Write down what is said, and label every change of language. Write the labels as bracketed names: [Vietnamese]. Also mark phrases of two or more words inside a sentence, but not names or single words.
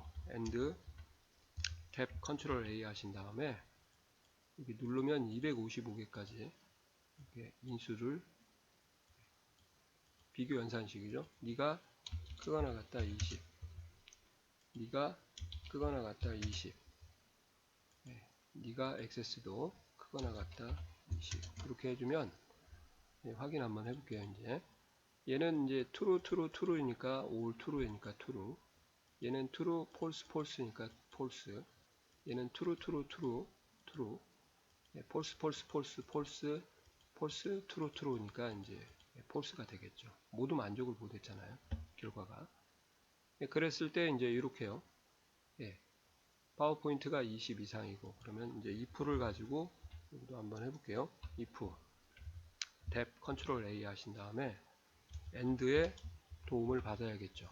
[Korean] AND 탭 컨트롤 A 하신 다음에 여기 누르면 255개까지 이렇게 인수를 비교 연산식이죠. 네가 크거나 같다 20, 네가 크거나 같다 20, 네가 XS도 크거나 같다 20 이렇게 해주면 확인 한번 해볼게요. 이제 얘는 이제 [English] true true true [Korean] 이니까 [English] all true [Korean] 이니까 true, 얘는 [English] true false false [Korean] 니까 false, 얘는 [English] true true true true, false false false false false true true [Korean] 니까 이제 false가 되겠죠. 모두 만족을 못했잖아요. 결과가. 그랬을 때 이제 이렇게요. 파워포인트가 20 이상이고 그러면 이제 if를 가지고 여기도 한번 해볼게요. if 탭 컨트롤 A 하신 다음에 AND의 도움을 받아야겠죠.